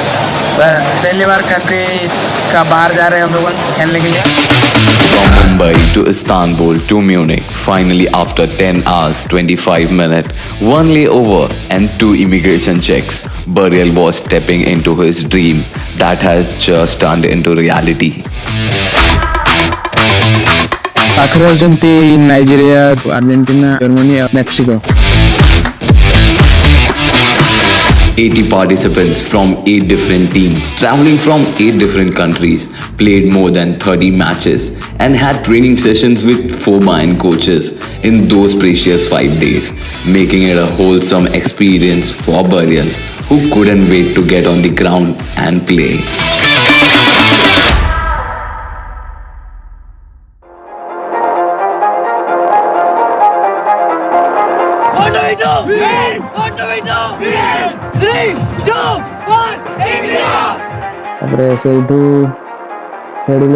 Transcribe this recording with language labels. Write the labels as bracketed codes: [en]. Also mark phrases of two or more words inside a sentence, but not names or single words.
[hi] पहली बार कंट्री का बाहर जा रहे हैं हम लोग खेलने के लिए. [en] From Mumbai to Istanbul to Munich, finally after 10 hours, 25 minutes, 1 layover and 2 immigration checks, Burial was stepping into his dream that has just turned into reality. [or] ପାଖରେ ଅଛନ୍ତି ନାଇଜେରିଆ, ଆର୍ଜେଣ୍ଟିନା, ଜର୍ମାନୀ, ମେକ୍ସିକୋ. [en] 80 participants from 8 different teams, traveling from 8 different countries, played more than 30 matches and had training sessions with 4 Bayern coaches in those precious 5 days, making it a wholesome experience for Burial, who couldn't wait to get on the ground and play. [or] ତାପରେ ସେଇଠୁ ଖେଳିଲୁ.